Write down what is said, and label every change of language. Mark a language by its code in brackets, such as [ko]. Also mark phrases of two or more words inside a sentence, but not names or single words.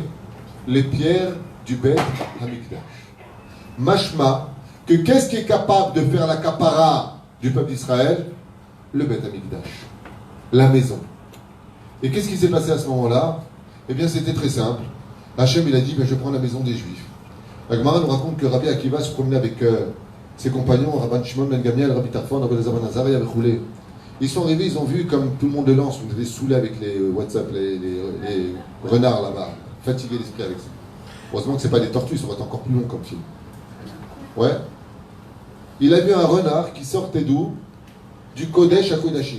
[fr] Les pierres du Beth Amikdash. Mashma, que qu'est-ce qui est capable de faire la kapara du peuple d'Israël? Le Beth Amikdash. La maison. Et qu'est-ce qui s'est passé à ce moment-là? Eh bien, c'était très simple. Hachem, il a dit, je prends la maison des Juifs. La Gemara nous raconte que Rabbi Akiva se promenait avec ses compagnons, Rabban Shimon Ben Gamliel, Rabbi Tarfon, Rabbi Elazar Ben Azariah, avec Roulé. Ils sont arrivés, ils ont vu, comme tout le monde le lance, vous devez saouler avec les WhatsApp, les renards là-bas, fatiguer l'esprit avec ça. Heureusement que ce n'est pas des tortues, ça aurait été encore plus long comme film. Ouais. Il a vu un renard qui sortait d'où? Du Kodesh à Kodashim.